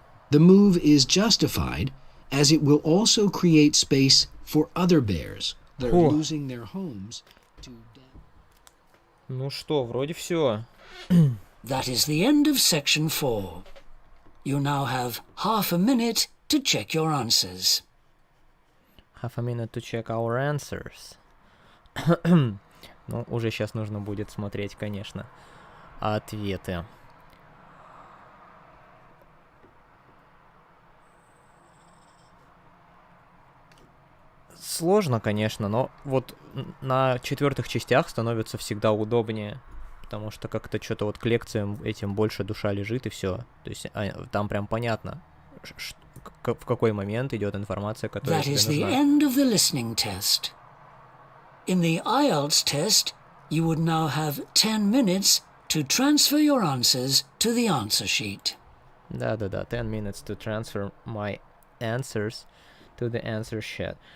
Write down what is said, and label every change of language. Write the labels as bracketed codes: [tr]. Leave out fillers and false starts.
[en] The move is justified as it will also create space for other bears that are losing their homes to... [ru] Ну что, вроде все. [en] That is the end of section 4. You now have half a minute to check your answers. Half a minute to check our answers. [ru] Ну, уже сейчас нужно будет смотреть, конечно, ответы. Сложно, конечно, но вот на четвертых частях становится всегда удобнее, потому что как-то что-то вот к лекциям этим больше душа лежит и все. То есть там прям понятно, в какой момент идет информация, которая тебе нужна. [en] That is the end of the listening test. In the IELTS test, you would now have 10 minutes to transfer your answers to the answer sheet. [ru] Да-да-да, [en] 10 minutes to transfer my answers to the answer sheet.